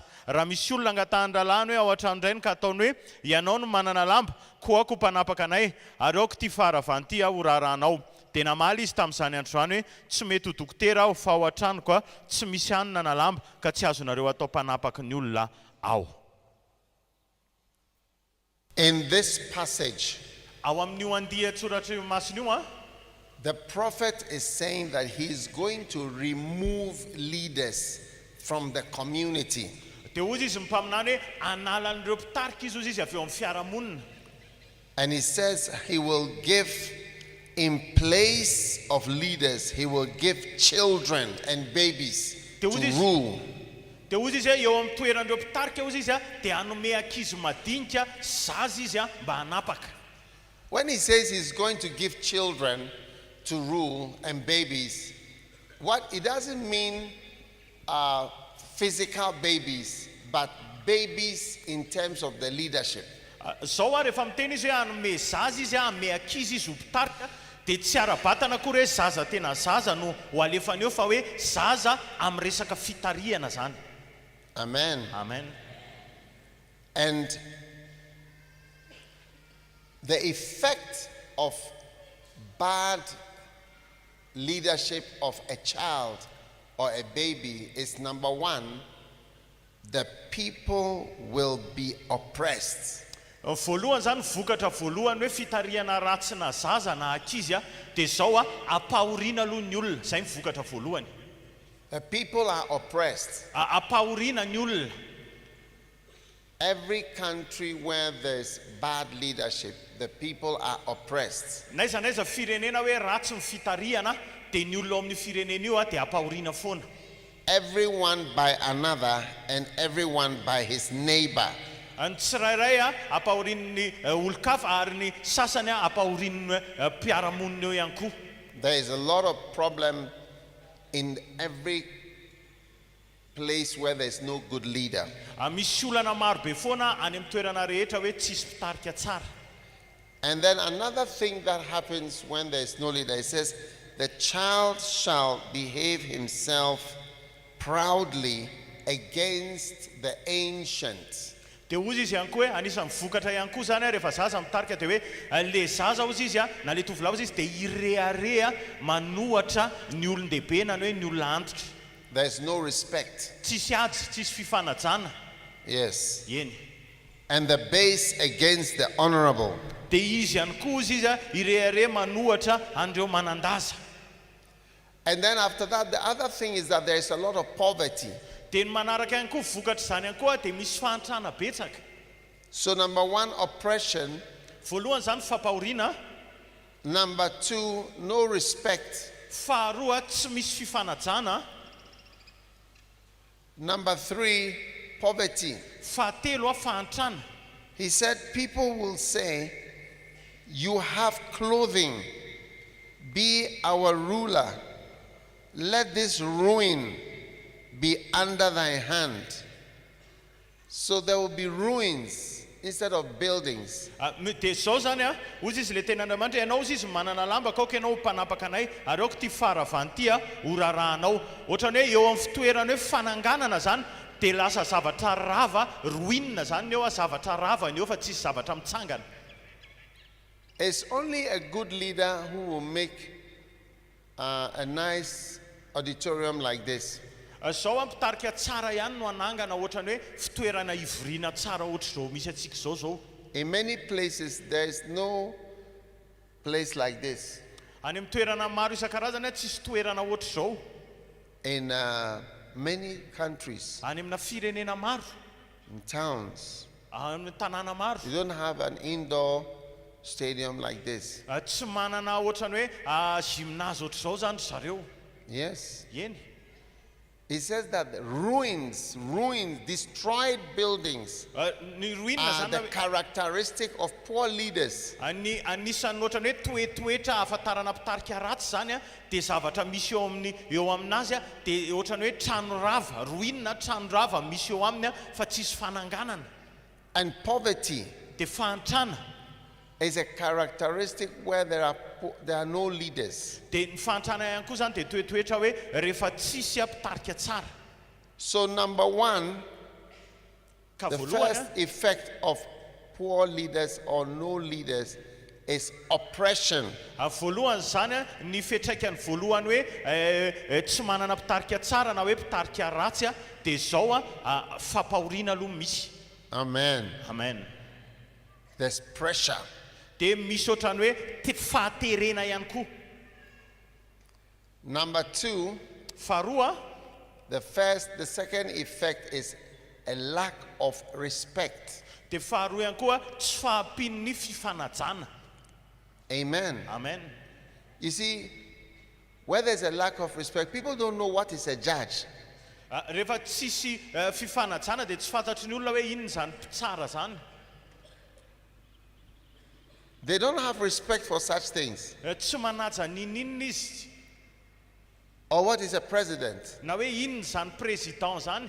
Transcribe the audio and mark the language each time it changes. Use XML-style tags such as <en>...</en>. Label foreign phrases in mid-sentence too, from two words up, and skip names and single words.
<mg>Raha misy olona angatahan-dralany hoe ao an-trano iray ka ataony hoe ianao no manana lamba, koa ako mpanapaka anay, ary aoko ty faravanty ho raharanao. Dia namaly izy tamin'izany andro izany hoe tsy mety ho dokotera aho, fa ao an-tranoko tsy misy anina na lamba, ka tsy azonareo atao mpanapaky ny olona ao.</mg> <en>In this passage,</en> <mg>Ao amin'io andiha Soratra Masina io</mg> <en>the prophet is saying that he is going to remove leaders from the community.</en> <mg>dia ozy izy mimpaminany hoe anala an'ireo mpitarika izy ozy izy avy eo amin'ny fiarahamonina.</mg> <en>And he says he will give, in place of leaders, he will give children and babies to rule.</en> <mg>dia ozy izy eo amin'ny toeran'ireo mpitarika ozy izy dia hanome ankizy madinika zaza izy mba hanapaka.</mg> <en>When he says he's going to give children to rule and babies, what it doesn't mean physical babies, but babies in terms of the leadership.</en> <mg>Zao rehefa miteny izy hoe hanome zaza izy hanome ankizy izy ho mpitarika, dia tsy ara-batana akory hoe zaza tena zaza no ho alefany eo, fa hoe zaza amin'ny resaka fitariana zany.</mg> <en>Amen.</en> <mg>Amen.</mg> <en>And the effect of bad leadership of a child or a baby is, number one, the people will be oppressed.</en> <mg>Voalohany zany vokatra voalohany hoe fitariana ratsy na zaza na ankizy dia zao apahoriana aloha ny olona, zay ny vokatra voalohany.</mg> <en>The people are oppressed.</en> <mg>Apahoriana ny olona.</mg> <en>Every country where there's bad leadership, the people are oppressed.</en> <mg>Naiza naiza firenena hoe ratsy ny fitariana dia ny olona ao amin'ny firenena io dia apahoriana foana.</mg> <en>Everyone by another and everyone by his neighbor.</en> <mg>Ny tsirairay apahorian'ny olon-kafa ary ny sasany apahorian'ny mpiaramonina eo ihany koa.</mg> <en>There is a lot of problem in every place where there's no good leader.</en> <mg>Misy olana maro be foana any amin'ny toerana rehetra hoe tsisy mpitarika tsara.</mg> <en>And then another thing that happens when there's no leader, it says, the child shall behave himself proudly against the ancient.</en> <mg>Dia ozy izy ihany koa hoe anisan'ny vokatra ihany koa zany rehefa zaza mitarika dia hoe le zaza ozy izy na le tovolahy ozy izy dia irearea manohatra ny olon-dehibe na ny hoe ny olona antitra.</mg> <en>There's no respect.</en> <mg>Tsisy ady, tsisy fifanajana.</mg> <en>Yes.</en> <mg>Eny.</mg> <en>And the base against the honorable.</en> <mg>Dia izy ihany koa izy irearea manohatra andreo manandaza.</mg> <en>And then after that, the other thing is that there is a lot of poverty.</en> <mg>Dia ny manaraka ihany koa vokatra zany ihany koa dia misy fahantrana betsaka.</mg> <en>So number one, oppression.</en> <mg>Voalohany zany fampahoriana.</mg> <en>Number two, no respect.</en> <mg>Faharoa tsy misy fifanajana.</mg> <en>Number three, poverty.</en> <mg>Fahatelo fahantrana.</mg> <en>He said people will say, you have clothing, be our ruler, let this ruin be under thy hand. So there will be ruins instead of buildings.</en> <mg>Dia zao zany ozy izy le ten'Andriamanitra ianao ozy izy manana lamba ka ianao mpanapaka anay ary aoko ty faravanty ho rarahanao. Ohatrany hoe eo amin'ny fitoerany hoe fananganana zany dia lasa zavatra rava ruinina zany eo zavatra rava ny eo fa tsisy zavatra mitsangana.</mg> <en>It's only a good leader who will make a nice auditorium like this.</en> <mg>Zao ampitarika tsara ihany no anangana ohatrany hoe fitoerana ivoriana tsara ohatr' zao misy atsika zao.</mg> <en>In many places, there is no place like this.</en> <mg>Any amin'ny toerana maro isan-karazany tsisy toerana ohatr' zao.</mg> <en>In many countries,</en> <mg>Any amina firenena maro,</mg> <en>in towns,</en> <mg>amin'ny tanàna maro,</mg> <en>you don't have an indoor stadium like this.</en> <mg>tsy manana ohatrany hoe gymnase ohatr' zao zany zareo.</mg> <en>Yes.</en> <mg>Eny.</mg> <en>It says that ruins, destroyed buildings</en> <mg>Ny ruina</mg> <en>are</en> <mg>zany</mg> <en>the characteristic of poor leaders.</en> <mg>anisan'ny ohatrany hoe toetoetra ahafantarana mpitarika ratsy zany a dia zavatra misy eo aminazy a dia ohatrany hoe trano rava, ruina trano rava misy eo aminy a fa tsisy fananganana.</mg> <en>And poverty</en> <mg>Dia fahantrana</mg> <en>is a characteristic where there are no leaders.</en> <mg>dia ny fahantrana ihany koa zany dia toetoetra hoe rehefa tsisy mpitarika tsara.</mg> <en>So number one,</en> <mg>Ka</mg> <en>the</en> <mg>voalohany</mg> <en>first effect of poor leaders or no leaders is oppression.</en> <mg>voalohany zany a ny fiantraikany voalohany hoe tsy manana mpitarika tsara na hoe mpitarika ratsy a dia zao a fampahoriana aloha misy.</mg> <en>Amen.</en> <mg>Amen.</mg> <en>There's pressure.</en> <mg>Dia misy ohatrany hoe fahaterena ihany koa.</mg> <en>Number two,</en> <mg>Faharoa,</mg> <en>the second effect is a lack of respect.</en> <mg>dia faharoa ihany koa tsy fahampin'ny fifanajana.</mg> <en>Amen.</en> <mg>Amen.</mg> <en>You see, where there's a lack of respect, people don't know what is a judge.</en> <mg>Rehefa tsisy fifanajana dia tsy fantatry ny olona hoe inona zany mpitsara zany.</mg> <en>They don't have respect for such things.</en> <mg>Tsy manaja ninina izy.</mg> <en>Or what is a president?</en> <mg>Na hoe inona zany président zany.</mg>